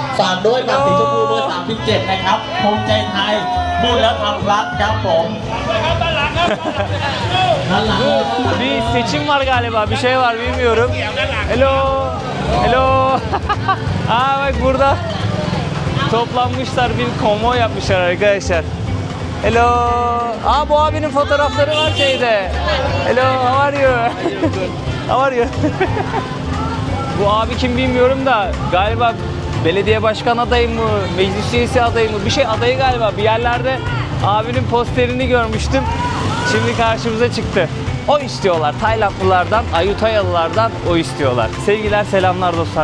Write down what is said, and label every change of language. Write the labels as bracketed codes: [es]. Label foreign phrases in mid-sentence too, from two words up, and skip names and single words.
[th] ฝากด้วยบัตรสีชมพูเบอร์37นะครับภูมิใจไทยพูดแล้วทำรัฐครับผมด้านหลัง [tr] Bir seçim var galiba. Bir şey var bilmiyorum. Hello. [en] Hello. [tr] Aa bak burada toplanmışlar, bir konvoy yapmışlar arkadaşlar. [en] Hello. [tr] Aa bu abinin fotoğrafları var şeyde. [en] Hello, how are you? How are you? [tr] Bu abi kim bilmiyorum da galiba belediye başkan adayı mı, meclis üyesi adayı mı, bir şey adayı galiba. Bir yerlerde abinin posterini görmüştüm. Şimdi karşımıza çıktı. O istiyorlar. Taylandlılardan, Ayutthaya'lılardan o istiyorlar. Sevgiler, selamlar dostlar.